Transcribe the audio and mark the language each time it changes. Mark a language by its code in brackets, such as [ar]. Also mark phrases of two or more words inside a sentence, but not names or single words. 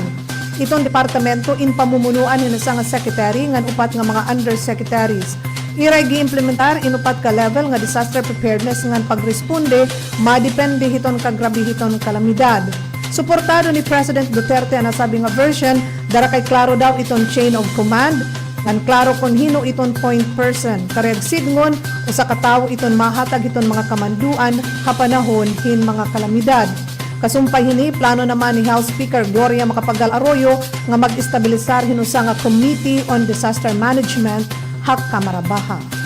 [war] Itong departamento in pamumunuan hin usa nga secretary ngan upat nga mga undersecretaries. Iray gi-implementar in upat ka level nga [en] disaster preparedness [war] ngan pagresponde madepende hiton kagrabe hiton kalamidad. Suportado ni President Duterte ang nasabi nga version dara kay klaro daw iton [en] chain of command [war] ngan klaro kon hino iton [en] point person. [war] Kareg sidngon usa ka tawo iton mahatag iton mga kamanduan kapanahon hin mga kalamidad. Kasumpay hini, plano naman ni House Speaker Gloria Macapagal Arroyo nga mag-estabilisar hinusa nga Committee on Disaster Management hak Kamara Baha.